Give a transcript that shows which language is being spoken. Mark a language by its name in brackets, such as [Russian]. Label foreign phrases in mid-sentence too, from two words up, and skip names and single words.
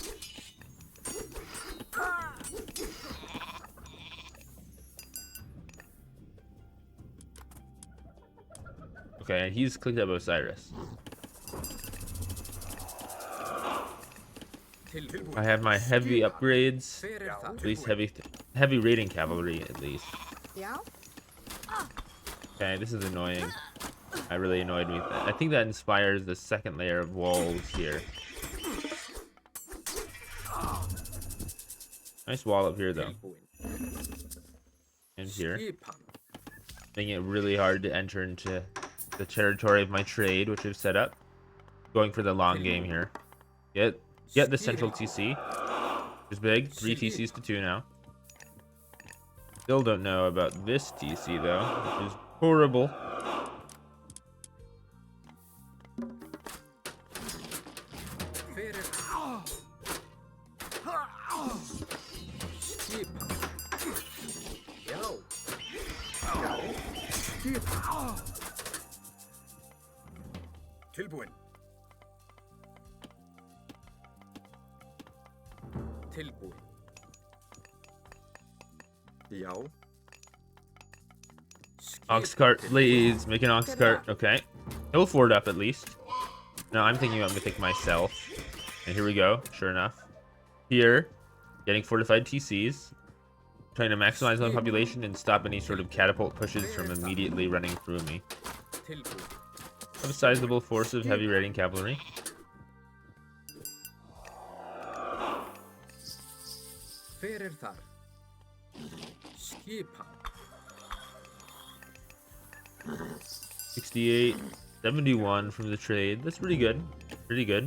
[English] Okay, he's clicked up Osiris. [Icelandic] Tilbúin. [English] I have my heavy upgrades. [Icelandic] Hver er það? [English] At least heavy raiding cavalry, at least. Yeah. Okay, this is annoying. That really annoyed me. I think that inspires the second layer of walls here. Nice wall up here, though. [Icelandic] Tilbúin. [English] And here. [Icelandic] Skipan. [English] Making it really hard to enter into the territory of my trade, which I've set up. Going for the long game here. Get the central TC. Which is big. 3 TCs to 2 now. Still don't know about this TC, though, which is horrible. [Icelandic] Hver er það? Skipan. Já. Skipan. Tilbúin. Tilbúin. Já. [English] Ox cart, please. Make an ox cart. Okay. He'll ford up at least. No, I'm thinking about mythic myself. And here we go. Sure enough. Here, getting fortified TCs. Trying to maximize my population and stop any sort of catapult pushes from immediately running through me. [Icelandic] Tilbúin. [English] I have a sizable force of heavy raiding cavalry. [Icelandic] Hver er þar? Skipan. [English] 68, 71 from the trade. That's pretty good. Pretty good.